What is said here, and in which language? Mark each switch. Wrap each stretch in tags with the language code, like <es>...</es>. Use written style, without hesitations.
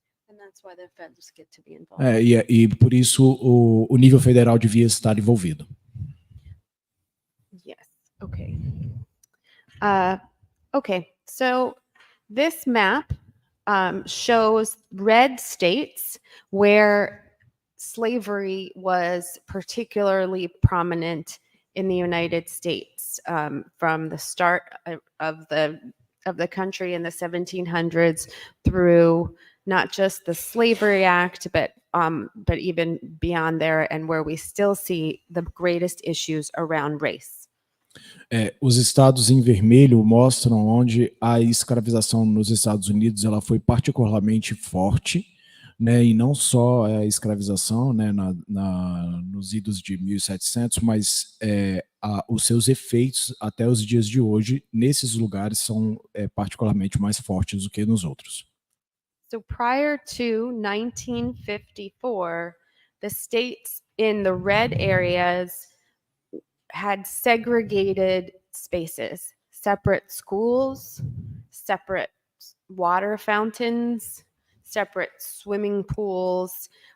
<en>And that's why the feds get to be involved.</en> <pt>E por isso o nível federal devia estar envolvido.</pt> <en>Yes. Okay. Okay. So this map shows red states where slavery was particularly prominent in the United States from the start of the country in the 1700s through not just the Slavery Act, but even beyond there, and where we still see the greatest issues around race.</en> <pt>Os estados em vermelho mostram onde a escravização nos Estados Unidos ela foi particularmente forte, né, e não só a escravização, né, nos idos de 1700, mas os seus efeitos até os dias de hoje nesses lugares são particularmente mais fortes do que nos outros.</pt> <en>So prior to 1954, the states in the red areas had segregated spaces, separate schools, separate water fountains, separate swimming pools.</en>